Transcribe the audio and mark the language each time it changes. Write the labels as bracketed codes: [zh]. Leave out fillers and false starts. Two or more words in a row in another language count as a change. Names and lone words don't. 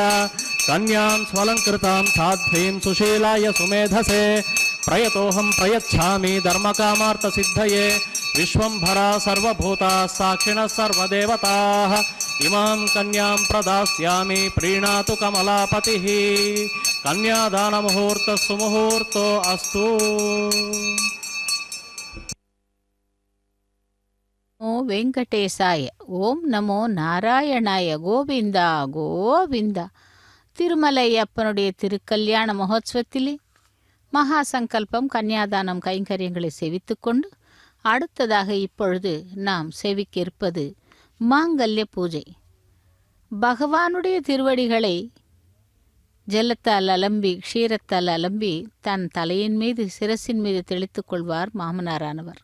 [sa] कन्यां स्वलङ्कृतां साध्वीं सुशीलाय सुमेधसे प्रयतोऽहं प्रयच्छामि धर्मकामार्थसिद्धये। विश्वंभरा सर्वभूता साक्षिणः सर्वदेवताः इमां कन्यां प्रदास्यामि प्रीणातु कमलापतिः। कन्यादानमुहूर्तः सुमुहूर्तो अस्तु। ఓ వెంకటేశాయ. ఓం నమో నారాయణాయ. [ta] கோவிந்தா கோவிந்தா. திருமலையப்பனுடைய திருக்கல்யாண மகோத்சவத்திலே மகா சங்கல்பம் கன்னியாதானம் கைங்கரியங்களை செவித்துக்கொண்டு அடுத்ததாக இப்பொழுது நாம் செவிக்க இருப்பது மாங்கல்ய பூஜை. பகவானுடைய திருவடிகளை ஜலத்தால் அலம்பி க்ஷீரத்தால் அலம்பி தன் தலையின் மீது சிரசின் மீது தெளித்துக் கொள்வார் மாமனாரானவர்.